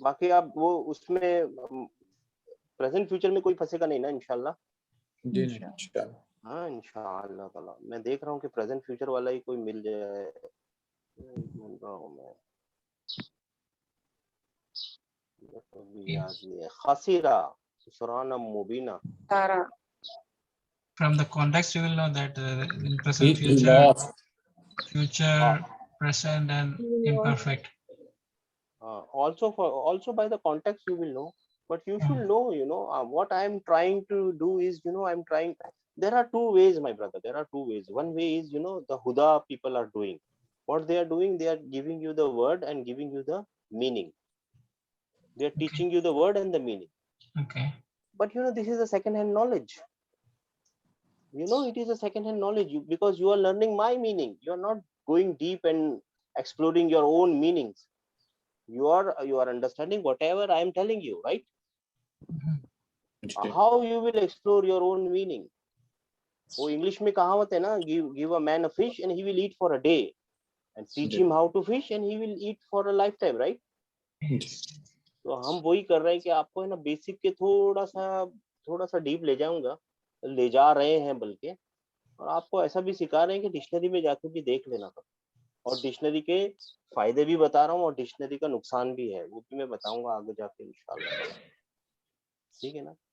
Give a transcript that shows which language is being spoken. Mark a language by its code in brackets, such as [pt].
[hi] बाकी आप वो उसमें प्रेजेंट फ्यूचर में कोई फंसेगा नहीं ना, इंशाल्लाह। जी नहीं, इंशाल्लाह। हाँ, इंशाल्लाह ताला। मैं देख रहा हूँ कि प्रेजेंट फ्यूचर वाला ही कोई मिल जाए। ढूंढ रहा हूँ मैं, तो भी याद नहीं है। [ar] खसीरा खुसराना मुबीना। Tara. [en] From the context, you will know that in He present, future, lost. future, present, and imperfect. Also by the context you will know, but you should know, what I am trying to do is, there are two ways, my brother. There are two ways. One way is, the Huda people are doing. What they are doing, they are giving you the word and giving you the meaning. They are teaching you the word and the meaning. Okay. But this is a second-hand knowledge. It is a second-hand knowledge because you are learning my meaning. You are not going deep and exploring your own meanings. You are understanding whatever I am telling you, right? [hi] Ji. [en] How you will explore your own meaning? [hi] वो English में कहावत है ना, [en] give a man a fish and he will eat for a day, and teach him how to fish and he will eat for a lifetime, right? [hi] तो हम वही कर रहे हैं कि आपको है ना बेसिक के थोड़ा सा डीप ले जाऊंगा, ले जा रहे हैं बल्कि, और आपको ऐसा भी सिखा रहे हैं कि डिक्शनरी में जाके भी देख लेना था, और डिक्शनरी के फायदे भी बता रहा हूँ और डिक्शनरी का नुकसान भी है, वो भी मैं बताऊंगा आगे जाके इंशाल्लाह। ठीक है ना।